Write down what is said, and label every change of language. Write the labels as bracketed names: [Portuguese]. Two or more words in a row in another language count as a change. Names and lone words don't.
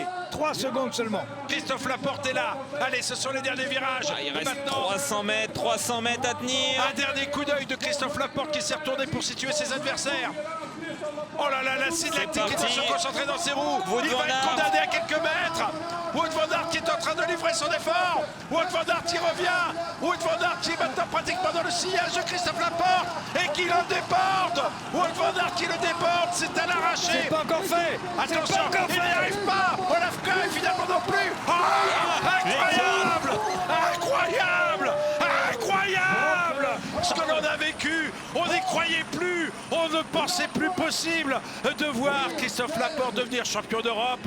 [French] 3 secondes seulement. Christophe Laporte est là. Allez, ce sont les derniers virages. Il reste maintenant 300 mètres à tenir. un dernier coup d'œil de Christophe Laporte qui s'est retourné pour situer ses adversaires. Oh là là, l'acide lactique qui est se concentrer dans ses roues. Il va être condamné à quelques mètres. Wout van Aert qui est en train de livrer son effort. Wout van Aert qui revient. Wout van Aert qui est maintenant pratiquement dans le sillage de Christophe Laporte et qui le déporte. Wout van Aert qui le déporte, c'est à l'arraché. C'est pas encore fait. Attention, il n'y arrive pas. Olaf Koy finalement non plus. Incroyable, incroyable, incroyable. Ce que l'on a vécu, on n'y croyait plus. On ne pensait plus possible de voir Christophe Laporte devenir champion d'Europe.